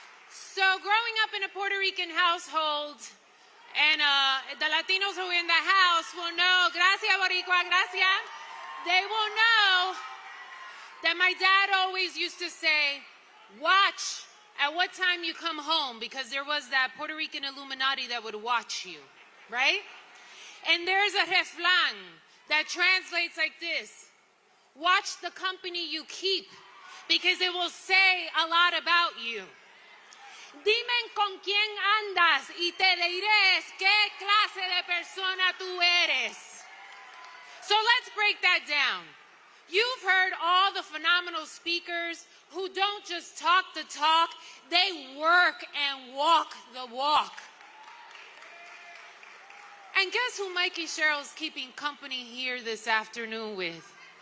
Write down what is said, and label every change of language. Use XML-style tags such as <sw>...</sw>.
<en>So growing up in a Puerto Rican household, and the Latinos who are in the house will know,</en> <es>gracias Boricua, gracias,</es> <en>they will know that my dad always used to say, watch at what time you come home, because there was that Puerto Rican Illuminati that would watch you, right? And there's a refrán that translates like this: watch the company you keep, because it will say a lot about you.</en> <es>Dime con quién andas y te diré qué clase de persona tú eres.</es> <en>So let's break that down. You've heard all the phenomenal speakers who don't just talk the talk, they work and walk the walk. And guess who Mikie Sherrill's keeping company here this afternoon with?</en>